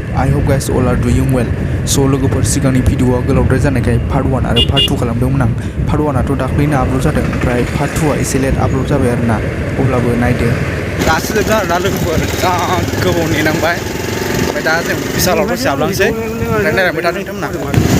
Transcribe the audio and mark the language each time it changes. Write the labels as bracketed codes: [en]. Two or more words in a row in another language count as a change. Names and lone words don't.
[en] I hope guys all are doing well. [brx] So लोगोफोर सिगांनि भिडिअआ गोलावद्राय जानायखाय पार्ट 1 आरो पार्ट 2 खालामदोंमोन आं. पार्ट 1 आथ' दाख्लैनो आपल'ड जादों, ओमफ्राय पार्ट 2 आ एसे लेट आपल'ड जाबाय आरोना. अब्लाबो नायदो. दासो जोबदों आरोना लोगोफोर. जा गोबाव नेनांबाय. ओमफ्राय दा जों बिसालाव दसे हाबलांसै. ओमफ्राय नायलांबाय थादों नोंथांमोना.